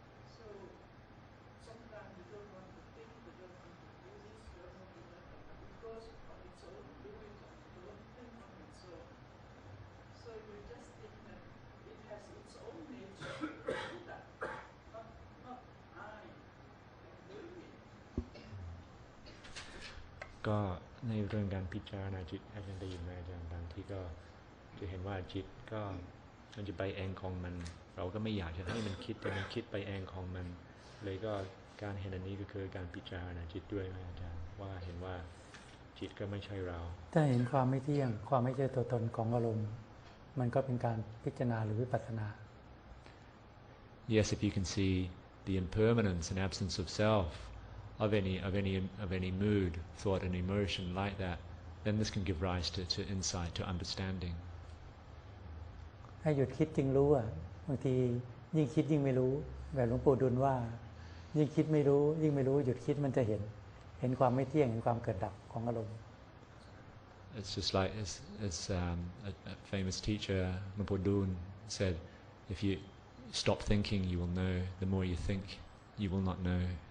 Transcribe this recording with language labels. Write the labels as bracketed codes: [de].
[en] So sometimes you don't want to think, you don't want to do this, you don't want to do that, but it goes on its own, do it on its own, think on its own. So you just think that it has its own nature to do that, not I am doing it. [th] ก็ในเรื่องการพิจารณาจิตอาจารย์ได้ยินไหมอาจารย์บางทีก็จะเห็นว่าจิตก็มันจะไปเองของมันเราก็ไม่อยากจะให้มันคิดแต่มันคิดไปเองของมันเลยก็การเห็นอันนี้ก็คือการพิจารณาจิตด้วยอาจารย์ว่าเห็นว่าจิตก็ไม่ใช่เรา ถ้าเห็นความไม่เที่ยงความไม่ใช่ตัวตนของอารมณ์มันก็เป็นการพิจารณาหรือวิปัสสนา [en] Yes, if you can see the impermanence and absence of self of any mood, thought and emotion like that, then this can give rise to insight, to understanding. [th] ให้หยุดคิดจึงรู้บางทียิ่งคิดยิ่งไม่รู้แบบหลวงปู่ดุลว่ายิ่งคิดไม่รู้ยิ่งไม่รู้หยุดคิดมันจะเห็นความไม่เที่ยงเห็นความเกิดดับของอารมณ์ [en] It's just like as a famous teacher, Luang Por Dun, said, if you stop thinking, you will know. The more you think, you will not know.